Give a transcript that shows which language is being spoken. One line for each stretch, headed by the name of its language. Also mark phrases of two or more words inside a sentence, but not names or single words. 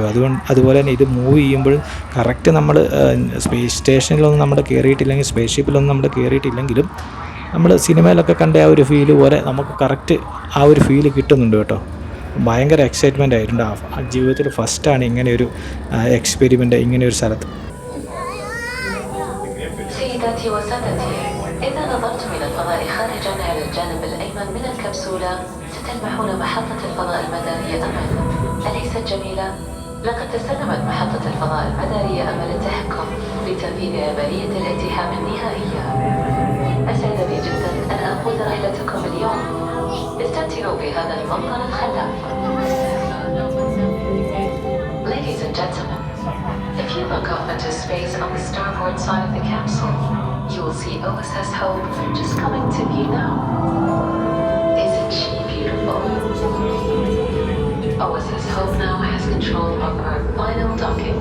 Malayalam: അതുപോലെ തന്നെ ഇത് മൂവ് ചെയ്യുമ്പോഴും കറക്റ്റ് നമ്മൾ
English: space stationilonnum
Malayalam: നമ്മൾ കയറിയിട്ടില്ലെങ്കിൽ,
English: space shipilonnum
Malayalam: നമ്മൾ കയറിയിട്ടില്ലെങ്കിലും നമ്മൾ സിനിമയിലൊക്കെ കണ്ട ആ ഒരു ഫീല് പോലെ നമുക്ക് കറക്റ്റ് ആ ഒരു ഫീല് കിട്ടുന്നുണ്ട് കേട്ടോ. ഭയങ്കര എക്സൈറ്റ്മെൻ്റ് ആയിട്ടുണ്ട്. ജീവിതത്തിൽ ഫസ്റ്റാണ് ഇങ്ങനെ ഒരു എക്സ്പെരിമെൻ്റ് ഇങ്ങനെ ഒരു സ്ഥലത്ത്.
Arabic: سيداتي وسادتي، إذا نظرتم إلى الفضاء خارجا على الجانب الأيمن من الكبسولة ستلمحون محطة الفضاء المدارية أمل. أليست جميلة؟ لقد تسلمت محطة الفضاء المدارية أمل التحكم لتنفيذ عملية الالتحام النهائية. أسعدني جدا أن أقود رحلتكم اليوم. استمتعوا بهذا المنظر الخلاب.
English: Ladies and gentlemen, if you look off into space on the starboard side of the capsule, you will see OSS Hope just coming to view now. Isn't she beautiful? OSS Hope now has control of our final docking.